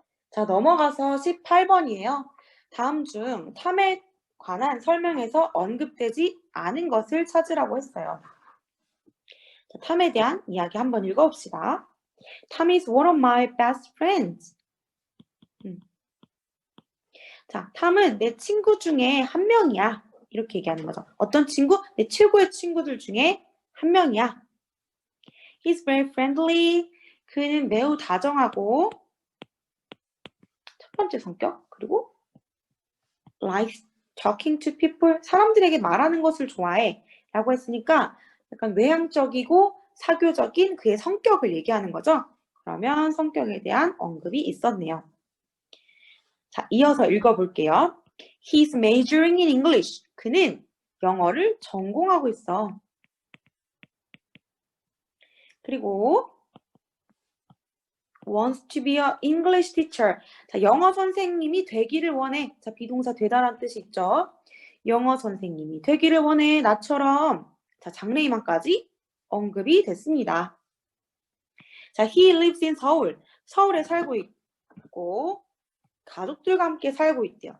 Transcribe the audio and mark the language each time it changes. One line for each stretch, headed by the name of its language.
Korean: 자, 넘어가서 18번이에요. 다음 중 탐에 관한 설명에서 언급되지 않은 것을 찾으라고 했어요. 자, 탐에 대한 이야기 한번 읽어봅시다.
English: Tom is one of my best friends.
Korean: 자, 탐은 내 친구 중에 한 명이야. 이렇게 얘기하는 거죠. 어떤 친구? 내 최고의 친구들 중에 한 명이야.
English: He's very friendly.
Korean: 그는 매우 다정하고 첫 번째 성격. 그리고
English: likes talking to people.
Korean: 사람들에게 말하는 것을 좋아해. 라고 했으니까 약간 외향적이고 사교적인 그의 성격을 얘기하는 거죠. 그러면 성격에 대한 언급이 있었네요. 자, 이어서 읽어볼게요.
English: He's majoring in English.
Korean: 그는 영어를 전공하고 있어. 그리고
English: wants to be an English teacher.
Korean: 자, 영어 선생님이 되기를 원해. 자, 비동사 되다라는 뜻이 있죠. 영어 선생님이 되기를 원해. 나처럼. 자, 장래희망까지 언급이 됐습니다.
English: 자, he lives in Seoul.
Korean: 서울에 살고 있고 가족들과 함께 살고 있대요.